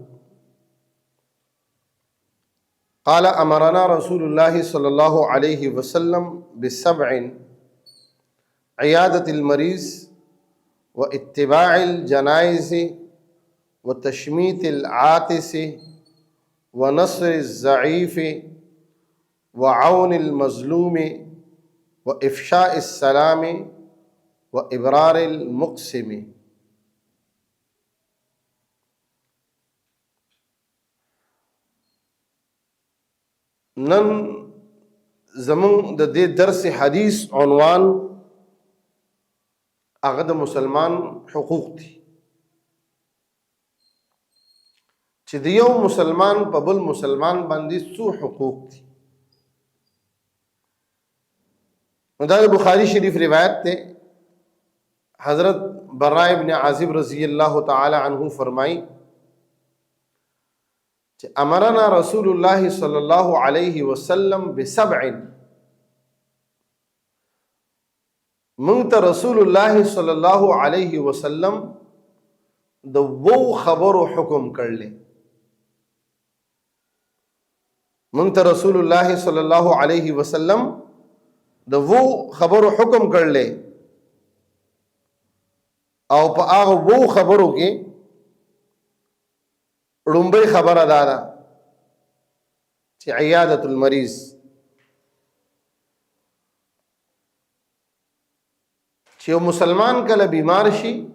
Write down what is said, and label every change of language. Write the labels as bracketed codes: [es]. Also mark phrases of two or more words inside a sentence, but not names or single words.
[ar] قال أمرنا رسول الله صلى الله عليه وسلم بسبع: عيادة المريض، واتباع الجنائز، وتشميت العاطس، ونصر الضعيف، وعون المظلوم، وإفشاء السلام، وإبرار المقسم. [ps] نن زمون د دې درس حدیث عنوان هغه د مسلمان حقوق دي، چې د یو مسلمان په بل مسلمان باندې څو حقوق دي. نو دا بخاری شریف روایت ته حضرت براء ابن عازب [ar] رضی اللہ تعالی عنہ [ur] فرمائی کہ [ar] امرنا رسول اللہ صلی اللہ علیہ وسلم بسبع، [ps] منت [ar] رسول اللہ صلی اللہ علیہ وسلم [ps] د وو خبرو حکم کړل. منت [ar] رسول اللہ صلی اللہ علیہ وسلم [ps] د وو خبرو حکم کړل، او په هغه وو خبرو کې لومبۍ خبره دا ده چې [ar] عیادت المریض، [ps] چې یو مسلمان کله بیمار شي